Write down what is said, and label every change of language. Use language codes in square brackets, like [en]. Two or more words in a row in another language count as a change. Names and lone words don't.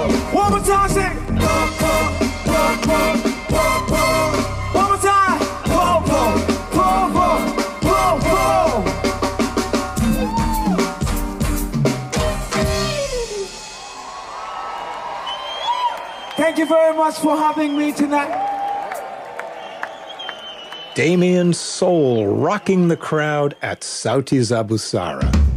[en] One more time, say, pom, pom, pom, pom, pom, pom. One more time, pom, pom, pom, pom, pom, pom. Thank you very much for having me tonight. Damien Soul rocking the crowd at Sauti za Busara.